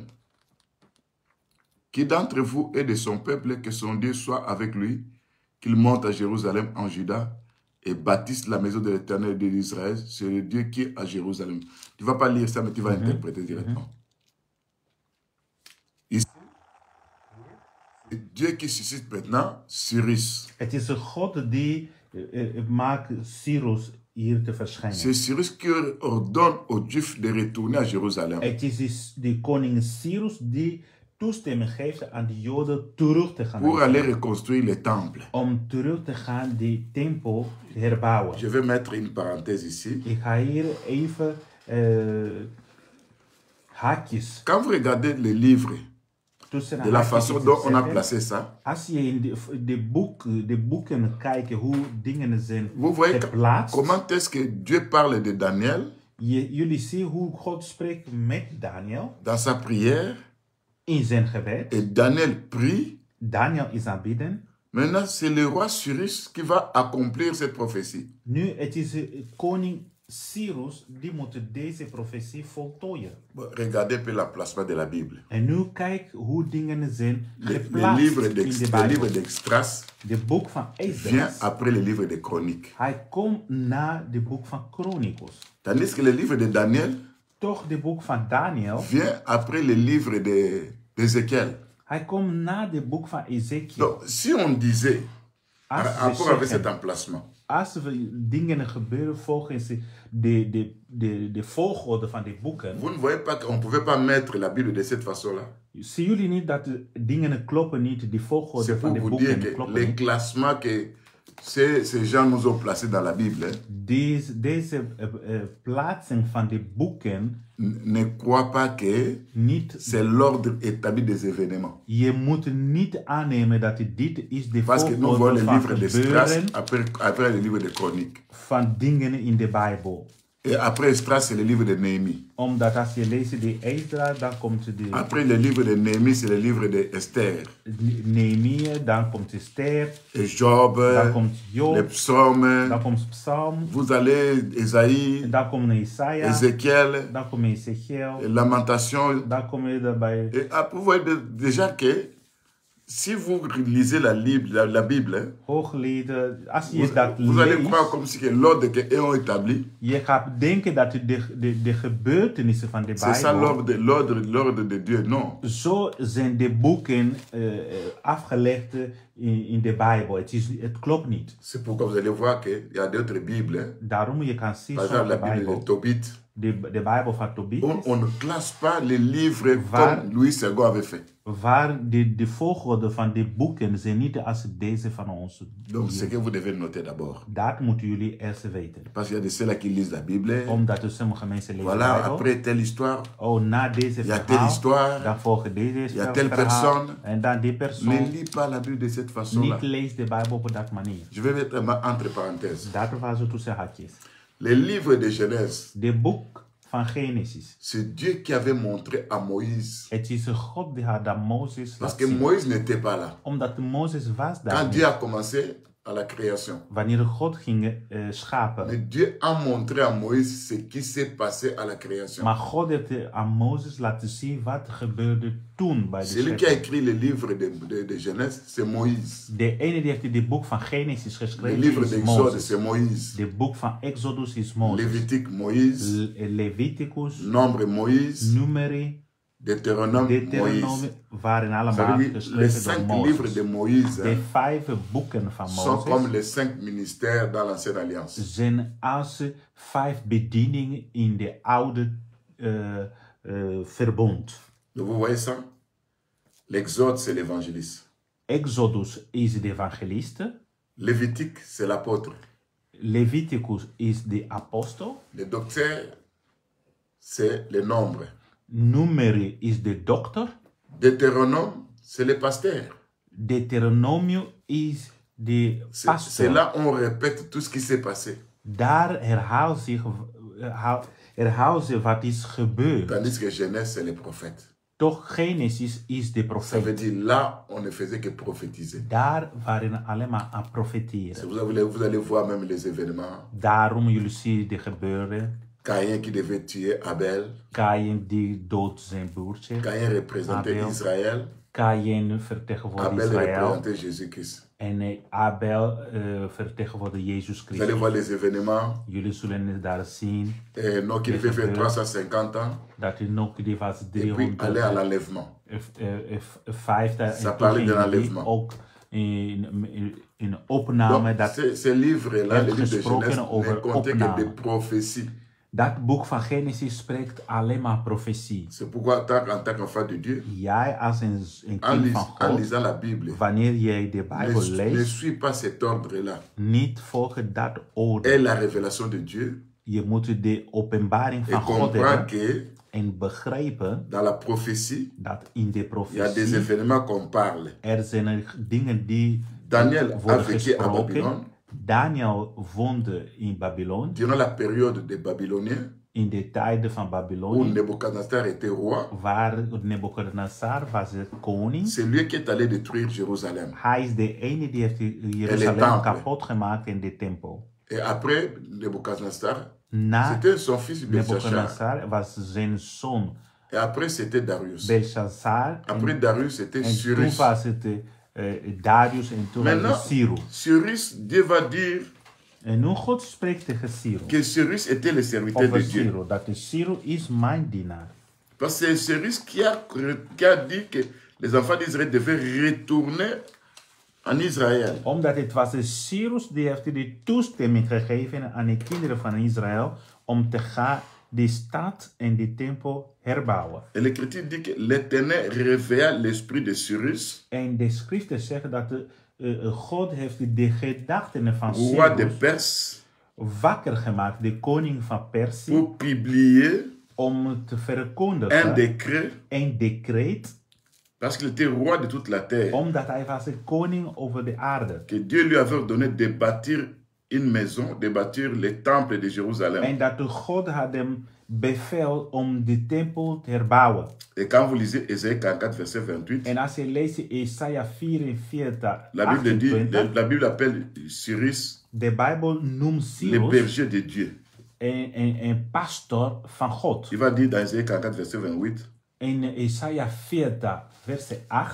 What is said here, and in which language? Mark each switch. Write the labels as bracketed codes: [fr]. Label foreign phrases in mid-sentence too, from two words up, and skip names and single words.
[fr] Qui d'entre vous est de son peuple, que son Dieu soit avec lui, qu'il monte à Jérusalem en Juda et bâtisse la maison de l'Éternel de l'Israël. C'est le Dieu qui est à Jérusalem. Tu ne vas pas lire ça, mais tu vas interpréter directement. Ici, c'est Dieu qui suscite maintenant Cyrus. [nl] Het is de God die maakt Cyrus hier te verschijnen. [fr] C'est Cyrus qui ordonne aux Juifs de retourner à Jérusalem. [nl] Het is de koning Cyrus die toestemming geeft aan de Joden terug te gaan. [fr] Pour aller reconstruire le temple. [nl] Om terug te gaan die tempel te herbouwen. [fr] Je vais mettre une parenthèse ici. [nl] Ik ga hier even haakjes. [fr] Quand vous regardez les livres, [nl] tussen [fr] de la façon dont on a [nl] zetten. [fr] placé ça, [nl] Als je in de boeken kijkt hoe dingen zijn [fr] vous voyez [nl] geplaatst. [fr] comment est-ce que Dieu parle de Daniel [nl] Jullie zien hoe God spreekt met Daniel [fr] dans sa prière. [nl] in zijn gebed. [fr] Et Daniel prie. [nl] Daniel is aanbidden. [fr] Maintenant, c'est le roi Cyrus qui va accomplir cette prophétie. [nl] Nu, het is koning Cyrus die moet deze profetie voltooien. [fr] Bon, regardez un peu le placement de la Bible. [nl] En nu kijk hoe dingen zijn [fr] Le [nl] geplaatst [fr] livre [nl] in de [fr] d'Esdras [nl] Bijbel. De boek van [fr] vient [nl] Esdras. [fr] après le livre de Chroniques. [nl] Hij komt na de boek van Chronicles. [fr] Tandis que le livre de Daniel [nl] Toch de boek van Daniel. [fr] vient après le livre d'Ézéchiel. [nl] Hij komt na de boek van Ezekiel. [fr] Donc, si on disait, [nl] Als we [fr] rapport avec cet [nl] zeggen, [fr] emplacement, [nl] als we dingen gebeuren volgens de volgorde van de boeken, [fr] vous ne voyez pas qu'on ne pouvait pas mettre la Bible de cette façon-là. [nl] zien jullie niet dat de dingen kloppen niet, de volgorde [fr] C'est [nl] van [fr] pour [nl] de [fr] vous dire [nl] boeken [fr] que [nl] kloppen [fr] les [nl] niet? [fr] classements que ces gens nous ont placés dans la Bible [nl] Deze plaatsing van de boeken [fr] ne croient pas que [nl] niet, [fr] c'est l'ordre établi des événements. [nl] je moet niet aannemen dat dit is de [fr] Parce que nous voyons [nl] volgorde [fr] le [nl] van [fr] livre d'Esdras [nl] gebeuren [fr] après le livre de Chroniques. [nl] van dingen in de Bijbel. [fr] Et après Esdras, c'est le livre de Néhémie. [nl] Omdat als je leest de Esdra, dan komt de [fr] Après le livre de Néhémie, c'est le livre d'Esther. [nl] Nehemia, dan komt Esther, [fr] Et Job, [nl] dan komt [fr] les [nl] Job, [fr] psaumes. [nl] dan komt Psalm, [fr] Vous allez, Ésaïe, [nl] dan komt Jesaja, [fr] Ézéchiel, [nl] dan komt Ezekiel, [fr] Lamentation. [nl] dan kom je daarbij. [fr] Et après, vous voyez déjà que si vous lisez la Bible, [nl] Hooglieden, als je [fr] vous, [nl] dat [fr] vous allez croire [nl] leest, [fr] comme si que l'ordre qu'eux ont établi, [nl] je gaat denken dat de gebeurtenissen van de [fr] c'est ça [nl] Bijbel, [fr] l'ordre de Dieu. Non. [nl] zo zijn de boeken afgelegd in de Bijbel. Het klopt niet. [fr] C'est pourquoi vous allez voir qu'il y a d'autres Bibles. [nl] Daarom je kan zien [fr] Par exemple, la [nl] sommige [fr] Bible de [nl] Bijbel, [fr] Tobit. [nl] de Bijbel van Tobit, [fr] On ne classe pas les livres [nl] Waar- [fr] comme Louis II avait fait. [nl] waar de volgorde van de boeken zijn niet als deze van ons. [fr] Donc, c'est que vous devez noter d'abord. [nl] Dat moeten jullie eerst weten. [fr] Parce qu'il y a de ceux-là qui lisent la Bible. [nl] Omdat er sommige mensen lezen de [fr] Voilà, [nl] Bijbel. [fr] après telle histoire, [nl] Oh, na deze [fr] il y a telle [nl] verhaal, [fr] histoire. [nl] dan volgen deze [fr] y a telle [nl] verhaal. [fr] personne. [nl] En dan die [fr] Ne [nl] persoon [fr] lis pas la Bible de cette façon-là. [nl] niet leest de Bijbel op dat manier. [fr] Je vais mettre entre parenthèses. [nl] Dat was het tussen haakjes. [fr] Les livres de Genèse, [nl] De boek van Genesis. [fr] c'est Dieu qui avait montré à Moïse. [nl] Het is een God die had aan Mozes [fr] Parce [nl] laat [fr] que [nl] zien. [fr] Moïse n'était pas là. [nl] Omdat Mozes was daar [fr] Quand [nl] niet. [fr] Dieu a commencé à la création. [nl] Wanneer God ging schapen. [fr] Mais Dieu a montré à Moïse ce qui s'est passé à la création. [nl] Maar God heeft aan Mozes laten zien wat gebeurde toen bij de [fr] Celui qui a [nl] schepping. [fr] écrit le livre de Genèse, c'est Moïse. [nl] De ene die heeft het boek van Genesis [fr] Le [nl] geschreven [fr] livre [nl] is [fr] d'Exode, [nl] Mozes. [fr] c'est Moïse. [nl] De boek van Exodus is Mozes. [fr] Lévitique, Moïse. [nl] Leviticus, [fr] Nombre, Moïse. [nl] Numeri, [fr] Deutéronome, Moïse. [nl] Deuteronomie waren [fr] Ça [nl] allemaal [fr] veut dire, les [nl] geschreven [fr] 5 [nl] door [fr] livres [nl] Mozes. [fr] de Moïse [nl] De 5 boeken van [fr] sont comme [nl] Mozes [fr] les 5 ministères dans l'Ancienne Alliance. [nl] zijn als 5 bedieningen in de oude verbond. [fr] Donc vous voyez ça? L'Exode, c'est l'évangéliste. [nl] Exodus is de evangeliste. [fr] Lévitique, c'est l'apôtre. [nl] Leviticus is de apostel. [fr] Le docteur, c'est le nombre. [nl] Numeri is de dokter. [fr] Deutéronome, c'est le pasteur. [nl] Deuteronomium is de [fr] C'est [nl] pastor. [fr] là on répète tout ce qui s'est passé. [nl] Daar herhaalt zich wat is gebeurd. [fr] Tandis que Genèse, c'est les prophètes. [nl] Toch Genesis is de [fr] Ça veut [nl] profeet. [fr] dire là, on ne faisait que prophétiser. [nl] Daar waren alleen maar aan profeteren. [fr] Vous allez voir même les événements. [nl] Daarom jullie zien de gebeuren. [fr] Caïn qui devait tuer Abel. [nl] Kain die doodt zijn broertje. [fr] Caïn représentait [nl] Abel. [fr] Israël. [nl] Kain vertegenwoordigt [fr] Abel [nl] Israël. [fr] représentait Jésus-Christ. [nl] En Abel vertegenwoordigt Jezus [fr] Vous allez [nl] Christus. [fr] voir les événements. [nl] Jullie zullen daar zien [fr] Enoch qui devait faire 350 ans. [nl] dat Enoch die was [fr] Et puis aller à l'enlèvement. [nl] 50 [fr] Ça [nl] en toen [fr] parlait de [nl] ging die [fr] l'enlèvement. [nl] ook in opname [fr] Donc, [nl] dat [fr] ces livres-là, les livres de [nl] gesproken [fr] Genèse, [nl] over [fr] ne comptaient que [nl] opname. [fr] des prophéties. [nl] dat boek van Genesis spreekt alleen maar profetie. [fr] C'est pourquoi, en tant qu'enfant de Dieu, [nl] Jij als een [fr] en, [nl] kind van [fr] en [nl] God, [fr] lisant la Bible, [nl] wanneer jij de Bijbel [fr] ne [nl] leest, [fr] suis pas cet ordre-là. [nl] niet volgen dat [fr] Et [nl] orde. [fr] la révélation de Dieu. [nl] Je moet de openbaring [fr] Et [nl] van God [fr] comprends [nl] hebben [fr] que [nl] en begrijpen [fr] dans la prophétie, [nl] dat in de [fr] il y a des [nl] profetie [fr] événements qu'on parle. [nl] zijn er dingen die [fr] Daniel a [nl] worden [fr] vécu à Babylone [nl] gesproken. Daniel woonde in Babylon, [fr] durant la période des Babyloniens, [nl] in de tijden van [fr] où [nl] Babylonië, [fr] Nebuchadnezzar était roi. [nl] waar Nebuchadnezzar was de koning. [fr] C'est lui qui est allé détruire Jérusalem. [nl] Hij is de ene die heeft Jeruzalem [fr] temple. [nl] kapot gemaakt in de tempel. [fr] Et après Nebuchadnezzar, [nl] Na [fr] c'était son fils Belshazzar. [nl] Nebuchadnezzar was zijn zoon [fr] Et après, c'était Darius. [nl] Belshazzar. [fr] Après Darius, c'était [nl] En toen [fr] Cyrus. [nl] was het Darius en toen was [fr] Maintenant, [nl] het Cyrus. [fr] Cyrus, Dieu va dire [nl] En nu God spreekt tegen Cyrus. [fr] que Cyrus était le serviteur [nl] Over [fr] de Dieu. [nl] Cyrus. Dat de Cyrus is mijn dienaar. [fr] Parce que c'est Cyrus qui a dit que les enfants d'Israël devaient retourner en Israël. [nl] Omdat het was de Cyrus die heeft de toestemming gegeven aan de kinderen van Israël om te gaan de stad en de tempel herbouwen. [fr] Et l'Écriture dit que l'Éternel réveilla l'esprit de Cyrus, [nl] En de schriften zeggen dat God heeft de gedachten van [fr] roi de [nl] Cyrus [fr] Perse, [nl] wakker gemaakt, de koning van Persie, [fr] pour publier [nl] om te [fr] un [nl] verkondigen [fr] décret, [nl] een decreet, [fr] parce qu'il était roi de toute la terre, [nl] omdat hij was de koning over de aarde. [fr] que Dieu lui avait ordonné de bâtir une maison, de bâtir le temple de Jérusalem. [nl] En dat de God had hem bevel om de tempel te herbouwen. [fr] Et quand vous lisez Ésaïe 44, verset 28, [nl] En als je leest Jesaja 44, [fr] la Bible, dit, [nl] 28, [fr] la Bible appelle Cyrus [nl] de Bijbel noemt [fr] le [nl] Cyrus [fr] berger de Dieu. [nl] een pastor van God. [fr] Il va dire dans Ésaïe 44, verset 28, [nl] In Jesaja 40, [fr] verset 8,